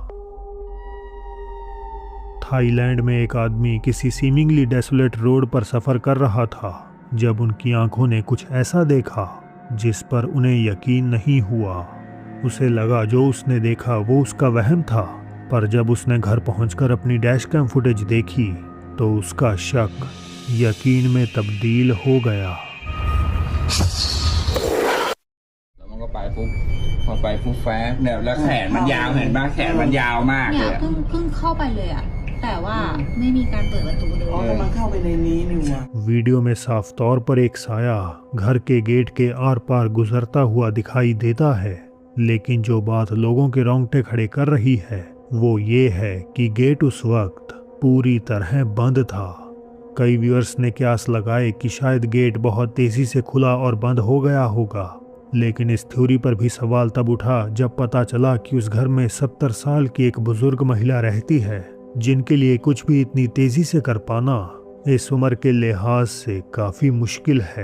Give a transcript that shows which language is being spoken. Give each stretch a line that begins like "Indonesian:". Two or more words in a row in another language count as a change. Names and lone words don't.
Hindi: थाईलैंड में एक आदमी किसी
English: seemingly desolate road
Hindi: पर सफर कर रहा था जब उनकी आंखों ने कुछ ऐसा देखा जिस पर उन्हें यकीन नहीं हुआ। उसे लगा जो उसने देखा वो उसका वहम था, पर जब उसने घर पहुंचकर अपनी
English: dash cam footage
Hindi: देखी तो उसका शक यकीन में तब्दील हो गया।
Thai: แล้วมันก็ไปปุ๊บพอไปปุ๊บแฟบเนี่ยแล้วแขนมันยาวเห็นป่ะแขนมันยาวมากเลย เพิ่งเข้าไปเลยอะแต่ว่าไม่มีการเปิดประตูเลย มันเข้าไปในนี้นี่วะ
Hindi: वीडियो में साफ तौर पर एक साया घर के गेट के आर पार गुजरता हुआ दिखाई देता है, लेकिन जो बात लोगों के रोंगटे खड़े कर रही है वो ये है कि गेट उस वक्त पूरी तरह बंद था। कई व्यूअर्स ने क्यास लगाए कि शायद गेट बहुत तेजी से खुला और बंद हो गया होगा, लेकिन इस थ्योरी पर भी सवाल तब उठा जब पता चला कि उस घर में 70 साल की एक बुजुर्ग महिला रहती है, जिनके लिए कुछ भी इतनी तेजी से कर पाना इस उम्र के लिहाज से काफी मुश्किल है।